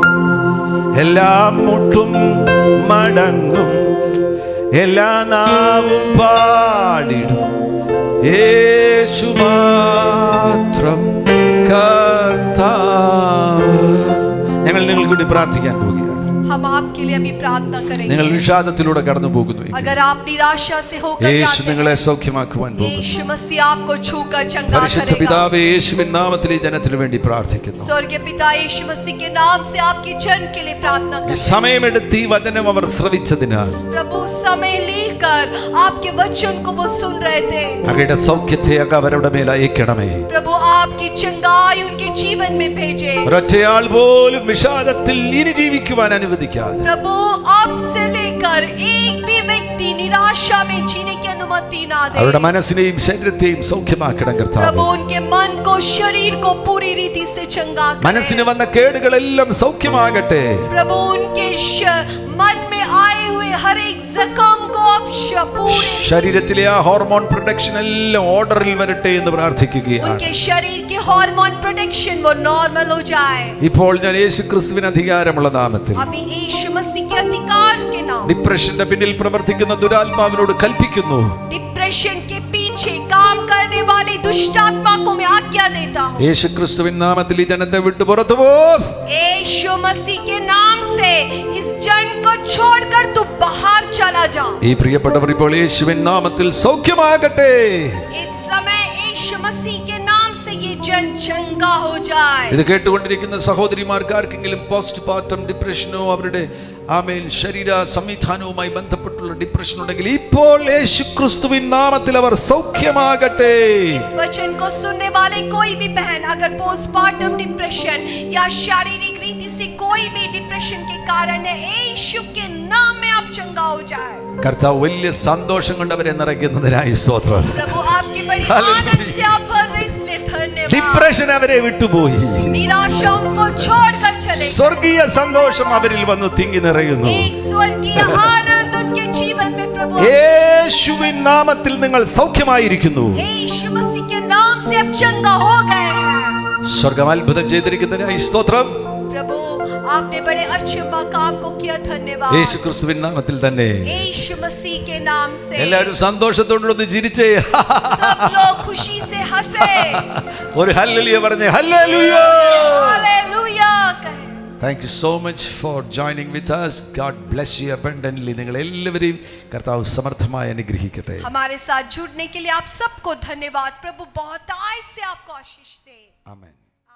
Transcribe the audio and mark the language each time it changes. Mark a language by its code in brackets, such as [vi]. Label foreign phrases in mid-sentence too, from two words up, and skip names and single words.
[ml] എല്ലാ മുട്ടും മടങ്ങും, എല്ലാ നാവും പാടിടും, യേശു മാത്രം കർത്താവ്. ഞങ്ങൾ നിങ്ങൾക്ക് വേണ്ടി പ്രാർത്ഥിക്കാൻ പോവുകയാണ്. [hi] हम आपके लिए अभी प्रार्थना करेंगे. [ml] നിങ്ങൾ വിഷാദത്തിലൂടെ കടന്നു പോകുന്നു. [hi] अगर आप निराशा से होकर [ml] യേശു നിങ്ങളെ സൗഖ്യമാക്കുവാൻ പോകുന്നു. [hi] यीशु मसीह आपको छूकर चंगा [ml] പരിശുദ്ധ [hi] करेगा. [ml] പിതാവേ, യേശുവിൻ നാമത്തിൽ ഈ ജനത്തിനു വേണ്ടി പ്രാർത്ഥിക്കുന്നു. [hi] स्वर्गीय पिता यीशु मसीह के नाम से आपके जन के लिए प्रार्थना [ml] ഈ [hi] करते हैं. [ml] സമയമെടുത്ത് ഈ വചനം അവർ ശ്രവിച്ചതിനാൽ [hi] प्रभु समय लेकर आपके वचन को वो सुन रहे थे. [ml] അങ്ങയുടെ സൗഖ്യത്തെ അങ്ങ് അവരുടെ മേൽ അയക്കണമേ. [hi] प्रभु आपकी चंगाई उनके जीवन में भेजे. [ml] ഒരൊറ്റയാൾ പോലും വിഷാദത്തിൽ ഇനി ജീവിക്കുവാൻ അനുവദിക്കാതെ [hi] प्रभु आपसे लेकर एक भी व्यक्ति निराशा में जीने की अनुमति ना दे. [ml] അവരുടെ മനസ്സിനെയും ശരീരത്തെയും സൗഖ്യമാക്കണം കർത്താവേ. [hi] प्रभु उनके मन को शरीर को पूरी रीति से चंगा करे. [ml] മനസ്സിന് വന്ന കേടുകളെല്ലാം സൗഖ്യമാകട്ടെ. [hi] प्रभु उनके मन में आए हुए हर एक जख्म को आप पूरे [ml] ശരീരത്തിലെ ആ [en] hormone production [ml] എല്ലാം ഓർഡറിൽ വരട്ടെ എന്ന് പ്രാർത്ഥിക്കുകയാണ്. [hi] उनके शरीर के [en] hormone production [hi] वो नॉर्मल हो जाए. [ml] ഇപ്പോൾ ഞാൻ യേശു ക്രിസ്തുവിന് അധികാരമുള്ള നാമത്തിൽ [hi] अभी यीशु मसीह के अधिकार के नाम [ml] ഡിപ്രഷന്റെ പിന്നിൽ പ്രവർത്തിക്കുന്ന ദുരാത്മാവിനോട് കൽപ്പിക്കുന്നു. [hi] डिप्रेशन के पीछे काम काम करने वाली दुष्ट आत्मा को मैं आज्ञा देता हूँ। [ml] യേശുക്രിസ്തുവിൻ നാമത്തിൽ ഈ ജനത്തെ വിട്ടു പുറത്തു പോ. [hi] यीशु मसीह के नाम से इस जन को छोड़कर तू बाहर चला जा। [ml] ഈ പ്രിയപ്പെട്ടവർ ഇപ്പോൾ യേശുവിൻ നാമത്തിൽ സൗഖ്യമാകട്ടെ. [hi] इस समय यीशु मसीह के नाम से ये जन चंगा हो जाए। [ml] ഇത് കേട്ടുകൊണ്ടിരിക്കുന്ന സഹോദരിമാർക്ക് ആർക്കെങ്കിലും [en] post partum [ml] ഡിപ്രഷനോ അവരുടെ ആമേൻ ശരീര സംവിധാനവുമായി ബന്ധപ്പെട്ടുള്ള ഡിപ്രഷൻ ഉണ്ടെങ്കിൽ ഇപ്പോൾ യേശുക്രിസ്തുവിൻ നാമത്തിൽ അവർ സൗഖ്യമാകട്ടെ. [hi] इस वचन को सुनने वाले कोई भी बहन अगर [en] postmortem depression [hi] या शारीरिक रीति से कोई भी डिप्रेशन के कारण है, यीशु के नाम में आप चंगा हो जाए। [ml] കർത്താവ് വലിയ സന്തോഷം കൊണ്ട് അവരെ നിറയ്ക്കുന്നതിനായി സ്തോത്രം. [hi] प्रभु आपकी बड़ी आनंद से आप भर रहे, इसलिए धन्यवाद। [ml] ഡിപ്രഷൻ അവരെ വിട്ടുപോയി. [hi] निराशा उनको छोड़कर चले। [ml] സ്വർഗീയ സന്തോഷം അവരിൽ വന്ന് തിങ്ങി നിറയുന്നു. [hi] एक स्वर्गीय आनंद उनके जीवन में प्रभु। [ml] യേശുവിൻ നാമത്തിൽ നിങ്ങൾ സൗഖ്യമായിരിക്കുന്നു. [hi] यीशु मसीह के नाम से आप चंगा हो गए हैं। [ml] സ്വർഗ്ഗം അത്ഭുതം ചെയ്തിരിക്കുന്നതിനായി സ്തോത്രം. [hi] प्रभु आपने बड़े अचंभा काम को किया, धन्यवाद। [ml] യേശുക്രിസ്തുവിൻ നാമത്തിൽ തന്നെ [hi] यीशु मसीह के नाम से [ml] എല്ലാവരും സന്തോഷത്തോടെ ചിരിച്ചേ. [hi] सब लोग खुशी से हंसे। [ml] ഒരു ഹല്ലേലൂയ പറഞ്ഞേ. ഹല്ലേലൂയ. [hi] हालेलुया कहे। [en] Thank you so much for joining with us. God bless you abundantly. [ml] നിങ്ങൾ എല്ലാവരെയും കർത്താവ് സമർത്ഥമായി അനുഗ്രഹിക്കട്ടെ. [hi] हमारे साथ जुड़ने के लिए आप सबको धन्यवाद। प्रभु बहुतायत से आपको आशीष दे। [ml] ആമേൻ.